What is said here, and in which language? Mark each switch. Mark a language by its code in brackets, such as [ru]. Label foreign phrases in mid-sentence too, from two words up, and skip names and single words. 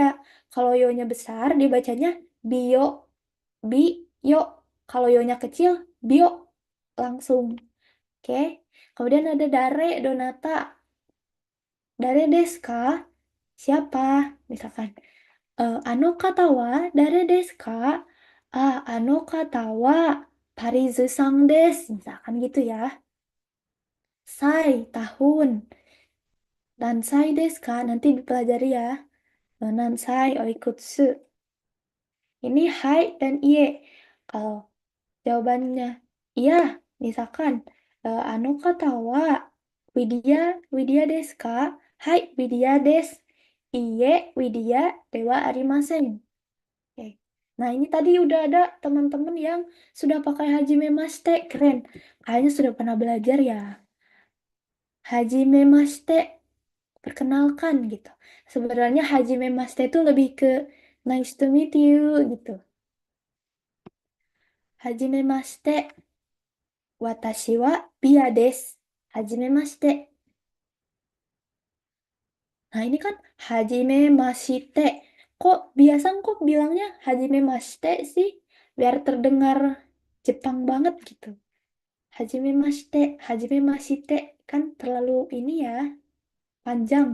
[id] Kalau yo-nya besar, dibacanya bio. Bio. Kalau yo-nya kecil, bio. Langsung. Oke. Kemudian ada [ja] だれ、どなた. だれですか? [id] Siapa? Misalkan. [ja] あの方はだれですか？あの方はParizuさんです. [id] Misalkan gitu ya. Sai, tahun. [ja] 何歳ですか? [id] Nanti dipelajari ya. [ja] 何歳 おいくつ. [id] Ini hai dan iye. Kalau jawabannya iya, misalkan [ja] あの方はWidyaですか? Hai, Widya desu. いいえ、Widyaではありません. [id] Oke. Nah, ini tadi udah ada teman-teman yang sudah pakai hajime mashite. Keren. Kayaknya sudah pernah belajar ya. Hajime mashite. perkenalkan gitu. Sebenarnya hajimemashite itu lebih ke [en] nice to meet you [id] gitu. [ja] はじめまして、私はPiaです. Hajimemashite. [id] Nah, ini kan hajimemashite. Kok bilangnya hajimemashite sih? Biar terdengar Jepang banget gitu. Hajimemashite kan terlalu ini ya, panjang.